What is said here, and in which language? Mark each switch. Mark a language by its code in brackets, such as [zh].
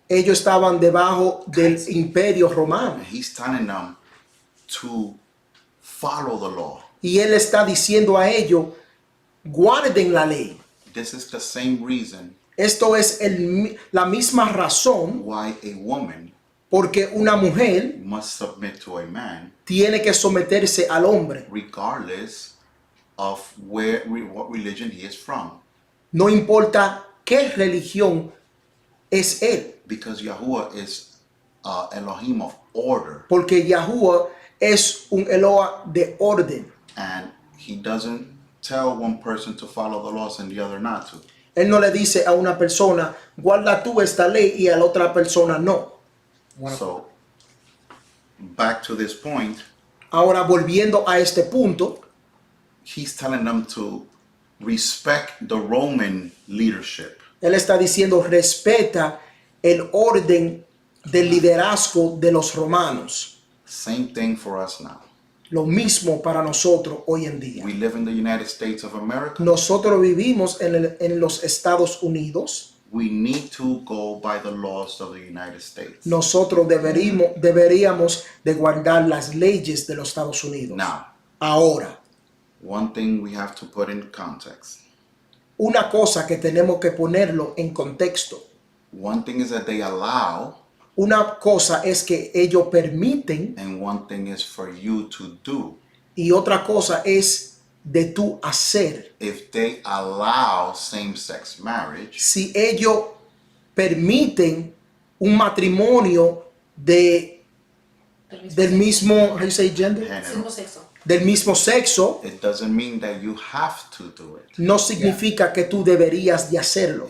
[es] Ellos estaban debajo del imperio romano. [en] And he's telling them to follow the law. [es] Y él está diciendo a ellos, guarden la ley. [en] This is the same reason [es] Esto es la misma razón [en] why a woman [es] porque una mujer [en] must submit to a man [es] tiene que someterse al hombre. [en] regardless of what religion he is from. [es] No importa qué religión es él. [en] Because Yahuwah is Elohim of order. [es] Porque Yahuwah es un Eloah de orden. [en] And he doesn't tell one person to follow the laws and the other not to. [es] Él no le dice a una persona, guarda tú esta ley y a la otra persona no. [en] So, back to this point, [es] Ahora volviendo a este punto, [en] he's telling them to respect the Roman leadership. [es] él está diciendo respeta el orden del liderazgo de los romanos. [en] Same thing for us now. [es] Lo mismo para nosotros hoy en día. [en] We live in the United States of America. [es] Nosotros vivimos en los Estados Unidos. [en] We need to go by the laws of the United States. [es] Nosotros deberíamos de guardar las leyes de los Estados Unidos. [en] Now, [es] Ahora, [en] one thing we have to put in context. [es] una cosa que tenemos que ponerlo en contexto. [en] One thing is that they allow, [es] Una cosa es que ellos permiten [en] and one thing is for you to do. [es] y otra cosa es de tú hacer. [en] If they allow same-sex marriage, [es] Si ellos permiten un matrimonio del mismo, [en] how you say gender? [es] género, sexo. Del mismo sexo, [en] it doesn't mean that you have to do it. [es] no significa que tú deberías de hacerlo.